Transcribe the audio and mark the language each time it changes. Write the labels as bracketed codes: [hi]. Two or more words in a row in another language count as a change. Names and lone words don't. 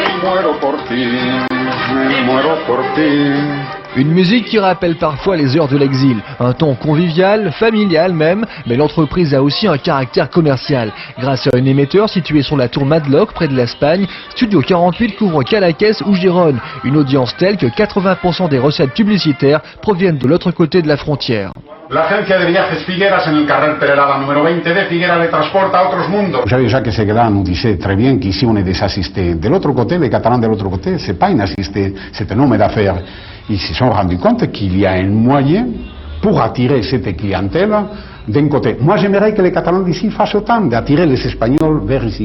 [fr] Une musique qui rappelle parfois les heures de l'exil, un ton convivial, familial même, mais l'entreprise a aussi un caractère commercial. Grâce à un émetteur situé sur la tour Madlock près de l'Espagne, Studio 48 couvre Cadaqués ou Gérone, une audience telle que 80% des recettes publicitaires proviennent de l'autre côté de la frontière. [es] L'agència de viajes Figueras en el carrer Perelada número 20 de Figueras le transporta a otros mundos. [fr] Vous savez, Jacques Seguela nous disait très bien qu'ici on est des assistés. De l'autre côté, les Catalans de l'autre côté, c'est pas un assisté, c'est un homme d'affaires. Ils se sont rendus compte qu'il y a un moyen pour attirer cette clientèle d'un côté. Moi, j'aimerais que les Catalans d'ici fassent autant, d'attirer les Espagnols vers ici.